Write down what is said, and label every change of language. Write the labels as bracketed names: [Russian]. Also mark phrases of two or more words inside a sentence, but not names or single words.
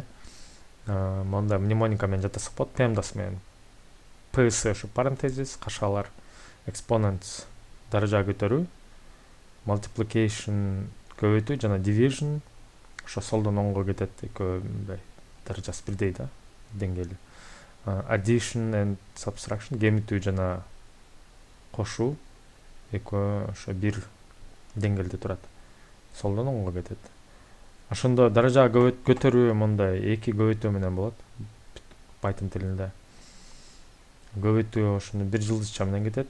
[Kyrgyz] Монда мнемоника менен жатасак болот, PEMDAS менен. PS ушу парентезис, кашалар, exponents даража көтөрүү, multiplication көбөйтүү жана division ошо солдон оңго кетет, экөө мындай даражасы бирдей да, деңгээли. [English] Addition and subtraction [Kyrgyz] кемитүү жана кошуу экөө ошо бир деңгээлде турат. Солдон оңго кетет. Ошондо даража көтөрүү мондай эки көбөйтүү менен болот Python тилинде. Көбөйтүү ошону бир жылдызча менен кетет.